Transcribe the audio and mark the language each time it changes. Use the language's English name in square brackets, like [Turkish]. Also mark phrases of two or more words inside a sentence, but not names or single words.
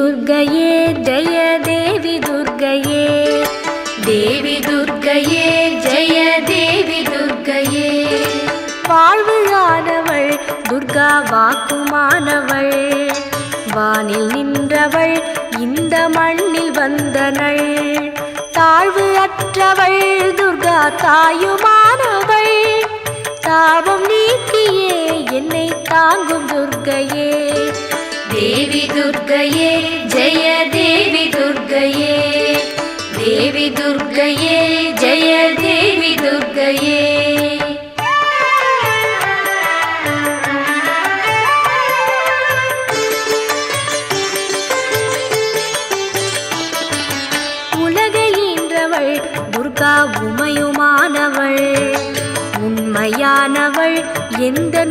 [Sanskrit] दुर्गये जय देवी दुर्गये देवी दुर्गये जय देवी दुर्गये [Tamil] வாழ்வுயானவள் துர்கா வாக்குமானவள் வானில் நின்றவள் இந்த மண்ணில் வந்தனள் தாழ்வு அற்றவள் துர்கா தாயுமானவள் தாபம் நீக்கியே என்னை தாங்கும் துர்கையே [Sanskrit] देवी दुर्गये जय देवी दुर्गये देवी दुर्गये जय देवी दुर्गये [Tamil] உலகை ஈன்றவள் துர்கா உமையுமானவள் உண்மையானவள் எந்தன்